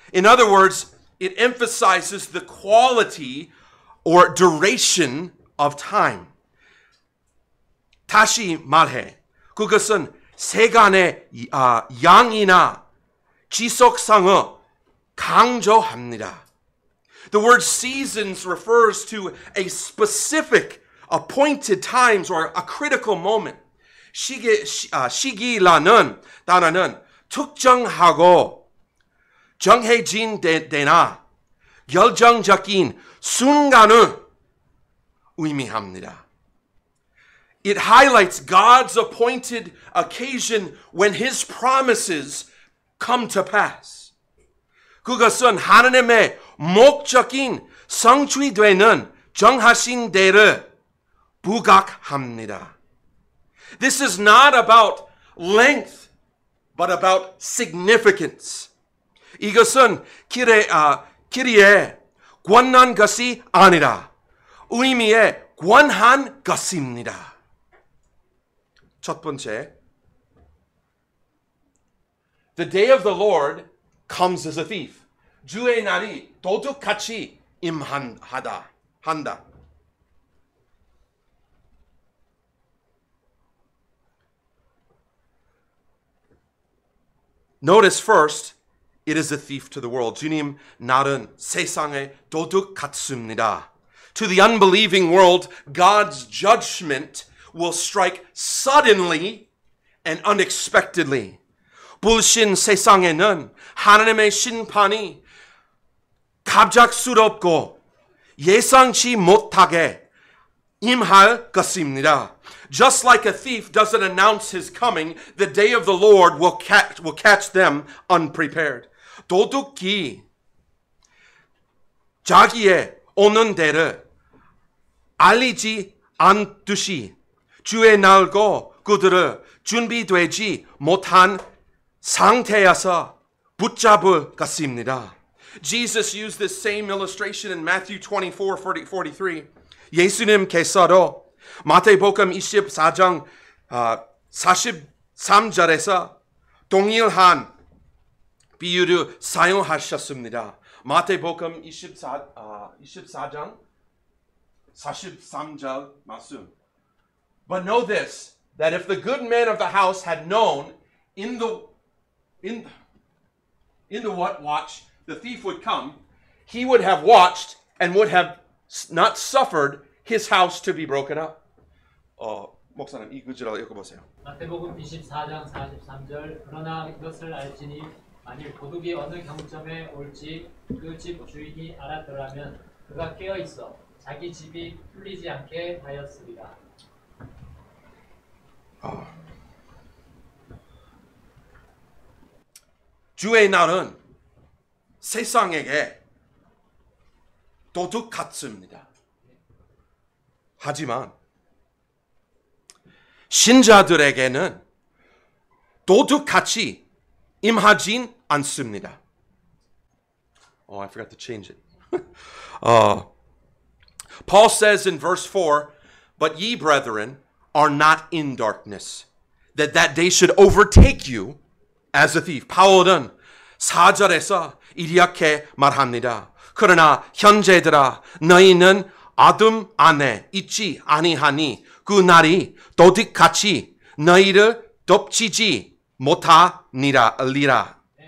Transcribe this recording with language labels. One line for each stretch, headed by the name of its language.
English: In other words, it emphasizes the quality or duration of time.
Korean: 다시 말해, 그것은 세간의 양이나 지속성을 강조합니다.
English: The word seasons refers to a specific appointed times or a critical moment.
Korean: 시기라는 단어는 특정하고 정해진 때나 결정적인 순간을 의미합니다.
English: It highlights God's appointed occasion when His promises come to pass.
Korean: 그것은 하나님의 목적인 성취되는 정하신 때를 부각합니다.
English: This is not about length, but about significance.
Korean: 이것은 길이에 관한 것이 아니라 의미에 관한 것입니다. 첫 번째,
English: the day of the Lord comes as a thief.
Korean: 주의 날이 도둑같이 임한다.
English: Notice first, it is a thief to the world.
Korean: 주님 날은 세상의 도둑 같습니다.
English: To the unbelieving world, God's judgment will strike suddenly and unexpectedly.
Korean: 불신 세상에는 하나님의 심판이 갑작스럽고 예상치 못하게 임할 것입니다.
English: Just like a thief doesn't announce his coming, the day of the Lord will catch them unprepared.
Korean: 도둑이 자기의 오는 때를 알리지 않듯이 주의 날고 그들을 준비되지 못한 상태에서 붙잡을 것입니다.
English: Jesus used this same illustration in Matthew 24:43.
Korean: 예수님께서도 마태복음 24장 43절에서 동일한 비유를 사용하셨습니다. 마태복음 24장 43절 말씀.
English: But know this, that if the good man of the house had known in the watch the thief would come, he would have watched and would have not suffered his house to be broken up.
Korean: 목사님 이 구절 읽어보세요. 마태복음 24장 43절 그러나 이것을 알지니 만일 도둑이 어느 경점에 올지 그 집 주인이 알았더라면 그가 깨어 있어 자기 집이 풀리지 않게 하였으리라. 주의 날은 세상에게 도둑 같습니다. 하지만 신자들에게는 도둑같이 임하진 않습니다.
English: Oh, I forgot to change it. Paul says in verse 4, "But ye, brethren, are not in darkness, that day should overtake you as a thief."
Korean: 바울은 4절에서 이렇게 말합니다. 그러나 형제들아, 너희는 어둠 안에 있지 아니하니 그 날이 도둑같이 너희를 덮치지 못하니라.